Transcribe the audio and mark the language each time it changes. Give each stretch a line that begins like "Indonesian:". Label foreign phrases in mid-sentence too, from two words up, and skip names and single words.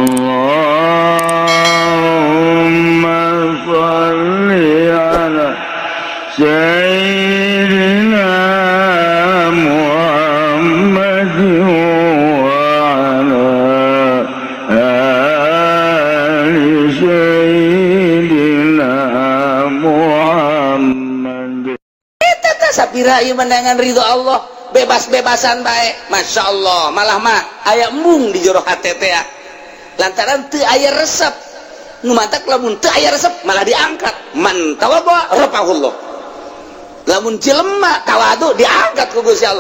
Arabic: اللهم صل على سيدنا محمد وعلى آل سيدنا محمد.
Sundanese: Eta sapira ieu menangan ridho Allah, bebas-bebasan bae.
Arabic: ما شاء الله,
Sundanese: malah mah aya embung di jero hate teh. Lantaran teu aya resep. Nu mantak lamun teu aya resep malah diangkat.
Arabic: من تواضع رفعه الله.
Sundanese: Lamun jelema tawadu diangkat ku Gusti Allah.